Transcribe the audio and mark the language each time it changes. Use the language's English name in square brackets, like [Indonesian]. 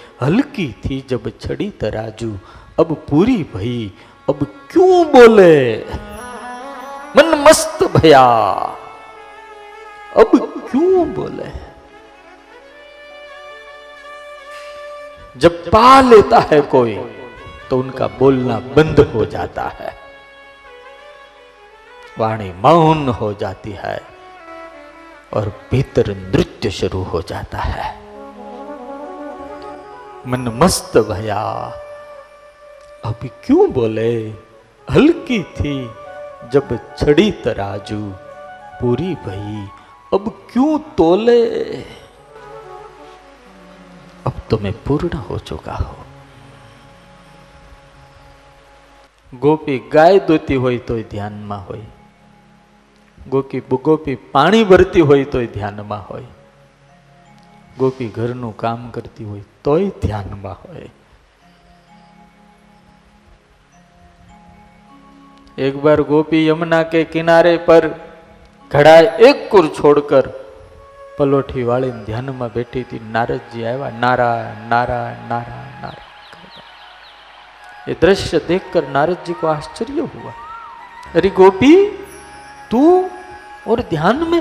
[Hindi] हल्की थी जब छड़ी तराजू, अब पूरी भई अब क्यों बोले. मन मस्त भया अब क्यों बोले. जब पा लेता है कोई तो उनका बोलना बंद हो जाता है, वाणी मौन हो जाती है और भीतर नृत्य शुरू हो जाता है. मन मस्त भया अब क्यों बोले. हल्की थी जब छड़ी तराजू, पूरी भई अब क्यों तोले. अब तो मैं पूर्ण हो चुका हूं. [Gujarati] ગોપી ગાય દોતી હોય તોય ધ્યાનમાં હોય, ગોપી પાણી ભરતી હોય તોય ધ્યાનમાં હોય, ગોપી ઘરનું કામ કરતી હોય તોય ધ્યાનમાં હોય. [Hindi] एक बार गोपी यमुना के किनारे पर घड़ा एक कुर छोड़कर पलोठी वाली ध्यान में बैठी थी. नारद जी आया, नारायण नारायण नारायण नारायण. ये दृश्य देखकर नारद जी को आश्चर्य हुआ. अरे गोपी तू और ध्यान में.